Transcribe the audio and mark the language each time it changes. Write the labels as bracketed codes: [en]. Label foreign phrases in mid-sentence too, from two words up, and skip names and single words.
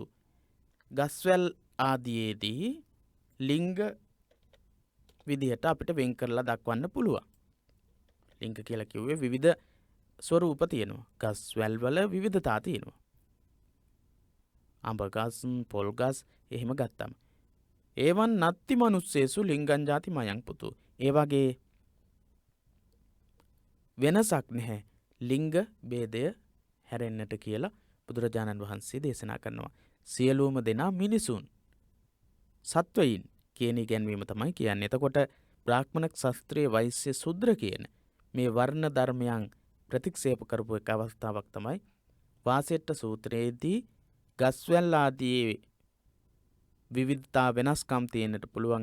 [si] ගස්වැල් ආදියේදී ලිංග විදිහට අපිට වෙන් කරලා දක්වන්න පුළුවන්. ලිංග කියලා කිව්වේ විවිධ ස්වරූප තියෙනවා. ගස්වැල් වල විවිධතා තියෙනවා. අඹ ගස්, පොල් ගස් එහෙම ගත්තම [pi] ඒවන් නත්ති මනුස්සේසු ලිංගං ජාති මයං පුතු. [si] ඒ වගේ වෙනසක් නැහැ ලිංග ભેදය හැරෙන්නට කියලා බුදුරජාණන් වහන්සේ දේශනා කරනවා. සියලුම දෙනා මිනිසුන් සත්වයින් කියන ඉගැන්වීම තමයි කියන්නේ. එතකොට බ්‍රාහ්මණ ක්ෂත්‍රිය වෛශ්‍ය ශූද්‍ර කියන මේ වර්ණ ධර්මයන් ප්‍රතික්ෂේප කරපු එක අවස්ථාවක් තමයි වාසෙට්ට සූත්‍රයේදී ගස්වැල් ආදී විවිධතා වෙනස්කම් තියෙන්නට පුළුවන්.